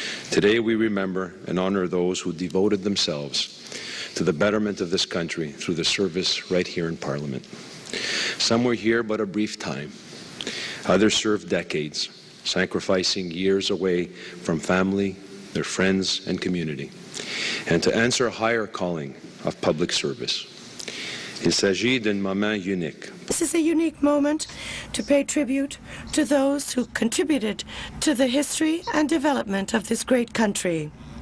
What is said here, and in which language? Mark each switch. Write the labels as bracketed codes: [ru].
[en] Today we remember and honor those who devoted themselves to the betterment of this country through the service right here in Parliament. Some were here but a brief time. Others served decades. sacrificing years away from family, their friends, and community, and to answer a higher calling of public service. [fr] Il s'agit d'un moment unique. [en] This is a unique moment to pay tribute to those who contributed to the history and development of this great country.